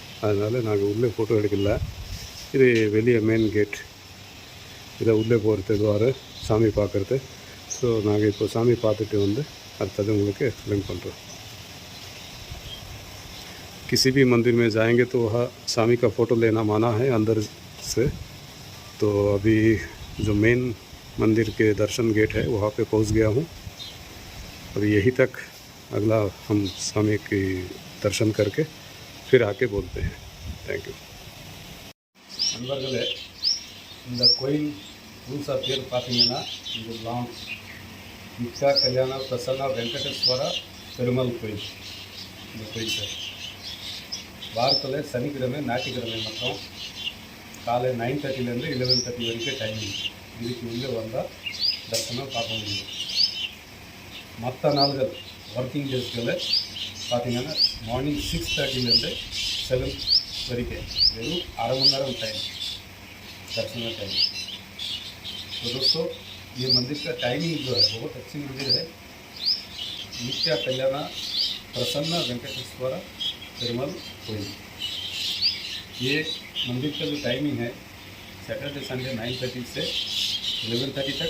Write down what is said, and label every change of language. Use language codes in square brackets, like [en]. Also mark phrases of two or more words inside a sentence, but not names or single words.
[ta] அதனால் நாங்கள் உள்ளே ஃபோட்டோ எடுக்கல. இது வெளியே மெயின் கேட். இதை உள்ளே போகிறது துவார சாமி பார்க்குறது. ஸோ நாங்கள் இப்போ சாமி பார்த்துட்டு வந்து அடுத்தது உங்களுக்கு एक्सप्लेन பண்ணுறோம். [hi] किसी भी मंदिर में जाएंगे तो वहाँ स्वामी का फ़ोटो लेना माना है अंदर से. तो अभी जो मेन मंदिर के दर्शन गेट है वहाँ पे पहुँच गया हूँ. अभी यहीं तक अगला हम स्वामी की दर्शन करके फिर आके बोलते हैं. [en] Thank you. [ta] நண்பர்களே, இந்த கோயில் புதுசாக பேர் பார்த்தீங்கன்னா இந்த லான்ச் நித்யா கல்யாண பிரசன்னா வெங்கடேஸ்வர பெருமாள் கோயில். இந்த கோயில் பேர் வாரத்தில் சனிக்கிழமை ஞாயிற்றுக்கிழமை மட்டும் காலை 9:30 11:30 வரைக்கும் டைமிங். இதுக்கு உள்ளே வந்தால் தரிசனம் பார்க்க முடியும். மற்ற நாள்கள் [en] working days [ta] பார்த்தீங்கன்னா மார்னிங் 6:30 7 வரைக்கும் வெறும் அரை மணி நேரம் டைம் [hi] दर्शन टाइम. तो दोस्तों ये मंदिर का टाइमिंग जो है बहुत अच्छी मंदिर है. नित्या कल्याण प्रसन्न वेंकटेश्वर पेरुमाल कोयल. ये मंदिर का जो टाइमिंग है [en] Saturday Sunday [hi] 9:30 से 11:30 तक.